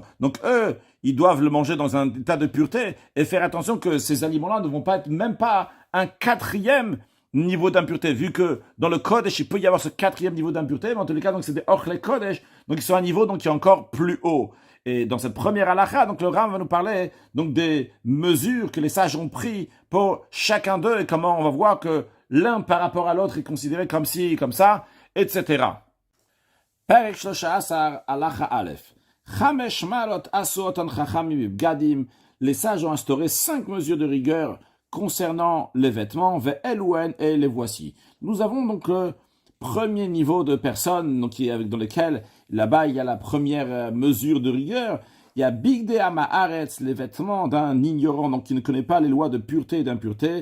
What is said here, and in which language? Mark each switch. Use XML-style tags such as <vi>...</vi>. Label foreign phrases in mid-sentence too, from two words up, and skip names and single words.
<fr>Donc eux, ils doivent le manger dans un état de pureté et faire attention que ces aliments-là ne vont pas être même pas un quatrième niveau d'impureté, vu que dans le Kodesh, il peut y avoir ce quatrième niveau d'impureté, mais en tous les cas, donc c'est des</fr> <he>אוכלי קודש,</he> <fr>donc ils sont à un niveau donc, qui est encore plus haut. Et dans cette première halakha, donc le Ram va nous parler donc des mesures que les sages ont prises pour chacun d'eux et comment on va voir que l'un par rapport à l'autre est considéré comme ci, comme ça, etc.</fr> <he>פרק 13 הלכה אלף. חמש מעלות עשאום חכמים בבגדים.</he> <fr>Les sages ont instauré 5 mesures de rigueur concernant les vêtements, ve'elouen, et les voici. Nous avons donc le premier niveau de personnes donc, dans lesquelles, là-bas, il y a la première mesure de rigueur. Il y a</fr> <he>בגדי הארץ,</he> <fr>les vêtements d'un ignorant, donc qui ne connaît pas les lois de pureté et d'impureté.</fr>